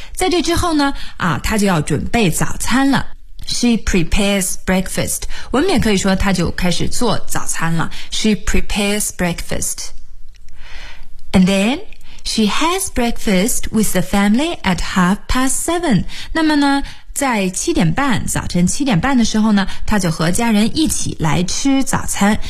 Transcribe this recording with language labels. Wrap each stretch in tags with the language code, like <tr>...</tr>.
<zh>在这之后呢，啊，她就要准备早餐了。</zh> <en>She prepares breakfast.</en> <zh>我们也可以说她就开始做早餐了。</zh> <en>She prepares breakfast. And then, she has breakfast with the family at 7:30.</en> <zh>那么呢，在早晨七点半的时候呢，她就和家人一起来吃早餐。</zh>